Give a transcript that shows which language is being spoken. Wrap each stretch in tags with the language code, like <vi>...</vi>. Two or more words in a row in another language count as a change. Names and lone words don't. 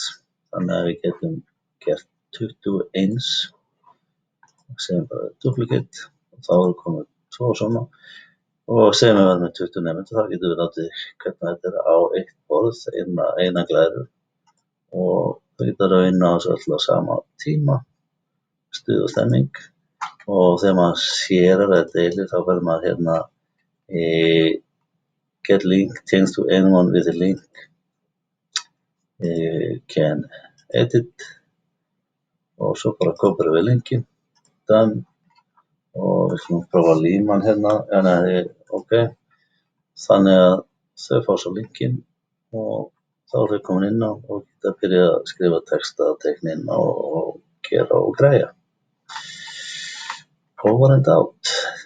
<is>þannig að við getum gert 21 og segjum bara duplicate og þá erum komið svo og svona og segjum við verðum með 20 nemendur, þá getum við látið hvernig þetta er á eitt borð, eina glæru og það getur að vinna á þessu öll á sama tíma, stuð og stemming og þegar maður sér að þetta deilir þá verður maður hérna</is> <en>get link, change to anyone with a link, can edit</en> <is>og svo bara kópar við linkin, done og við skulum prófa að líma hann hérna, ok, þannig að þau fá svo linkin og þá er þau komin inn á og geta byrjað að skrifa texta, teikna inn og gera og græja.</is> <en>Over and out.</en>